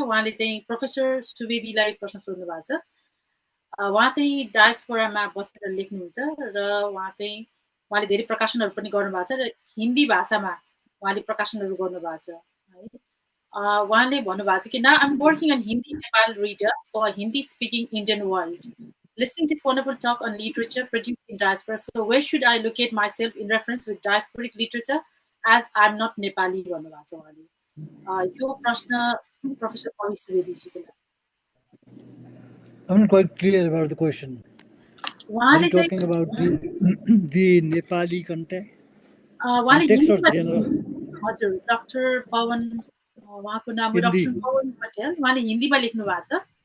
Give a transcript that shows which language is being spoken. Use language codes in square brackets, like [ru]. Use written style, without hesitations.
[ne] उहाँले चाहिँ प्रोफेसर सुवेदीलाई प्रश्न सोध्नु भएको छ। उहाँ चाहिँ डायस्पोरामा बसेर लेख्नुहुन्छ र उहाँले धेरै प्रकाशनहरू पनि गर्नुभएको छ र हिन्दी भाषामा उहाँले प्रकाशनहरू गर्नुभएको छ है। उहाँले भन्नुभएको छ कि [en] Now I'm working on Hindi Nepal reader for Hindi speaking Indian world, listening this wonderful talk on literature produced in diaspora. So where should I locate myself in reference with diasporic literature as I'm not Nepali? [ne] भन्नुभएको छ उहाँले। यो प्रश्न professor Pawan सुवेदीजीको लागि। [en] I'm not quite clear about the question. Are you talking about the Nepali context or general? [ne] हजुर, doctor Pawan, उहाँको नाम हो डाक्टर पवन पटेल, उहाँले हिन्दीमा लेख्नु भएको छ।